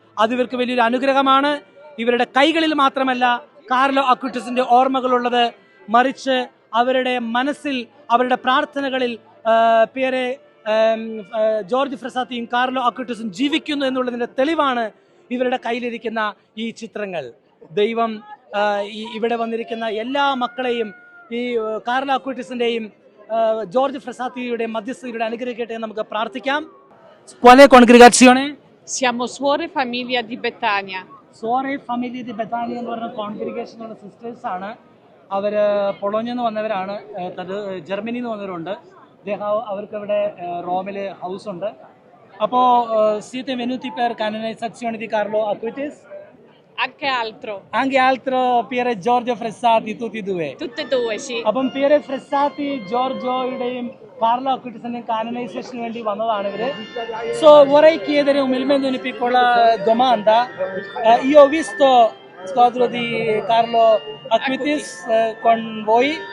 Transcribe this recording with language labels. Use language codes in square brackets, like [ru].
[ml] അത് ഇവർക്ക് വലിയൊരു അനുഗ്രഹമാണ്. ഇവരുടെ കൈകളിൽ മാത്രമല്ല കാർലോ അക്വിറ്റിസിന്റെ ഓർമ്മകളുള്ളത്, മറിച്ച് അവരുടെ മനസ്സിൽ, അവരുടെ പ്രാർത്ഥനകളിൽ പിയറെ ജോർജ് ഫ്രസാത്തിയും കാർലോ അക്വിറ്റിസും ജീവിക്കുന്നു എന്നുള്ളതിന്റെ തെളിവാണ് ഇവരുടെ കയ്യിലിരിക്കുന്ന ഈ ചിത്രങ്ങൾ. ദൈവം ഇവിടെ വന്നിരിക്കുന്ന എല്ലാ മക്കളെയും ഈ കാർലോ അക്വിറ്റിസിന്റെയും ജോർജ് ഫ്രസാത്തിയുടെയും മധ്യസ്ഥതയുടെ അനുഗ്രഹിക്കട്ടെ നമുക്ക് പ്രാർത്ഥിക്കാം. [it] Quale congregazione? Siamo Suore Famiglia di Betania. [ml] Suore Famiglia di Betania എന്ന് പറഞ്ഞ കോൺഗ്രിഗേഷനുള്ള സിസ്റ്റേഴ്സ് ആണ്. അവര് പൊളോഞ്ഞിൽ നിന്ന് വന്നവരാണ്, ജർമ്മനിയിൽ നിന്ന് വന്നവരുണ്ട്. അവർക്ക് ഇവിടെ റോമിൽ ഹൗസ് ഉണ്ട്. അപ്പോൾ [it] siete venuti per canonizzazione di Carlo Acutis? Anche altro Pier Giorgio Fressati, tutti e due? Tutte e due, sì. [ml] അപ്പം പിയറെ ഫ്രെസാത്തി ജോർജോയുടെയും കാർലോ അക്വിറ്റിസിന്റെയും കാനനൈസേഷന് വേണ്ടി വന്നതാണ് ഇവര്. [it] So vorrei chiedere umilmente una piccola domanda. Io ho visto squadro di Carlo Acutis con voi.